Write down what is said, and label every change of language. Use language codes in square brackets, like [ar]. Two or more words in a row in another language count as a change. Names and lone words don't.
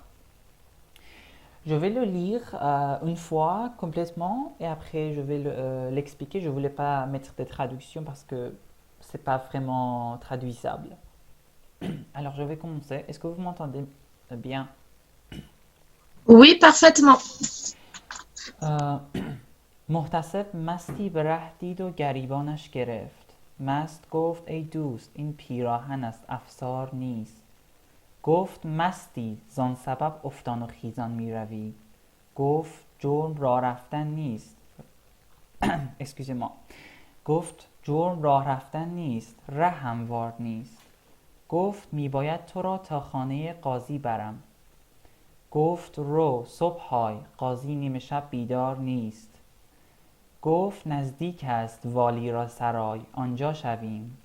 [fr] Je vais le lire une fois complètement et après je vais l'expliquer. Je ne voulais pas mettre des traductions parce que ce n'est pas vraiment traduisable. Alors je vais commencer. Est-ce que vous m'entendez bien? Oui, parfaitement. [fa] محتسب مستی به ره دید و گریبانش گرفت. مست گفت ای دوست این پیراهن است افسار نیست. گفت مستی زان سبب افتان و خیزان می روی. گفت جرم راه رفتن نیست. [fr] Excusez-moi. [fa] گفت جرم راه رفتن نیست، ره هموار نیست. گفت می باید تو را تا خانه قاضی برم. گفت رو صبحای قاضی نیمه شب بیدار نیست. گفت نزدیک است والی را سرای آنجا شویم.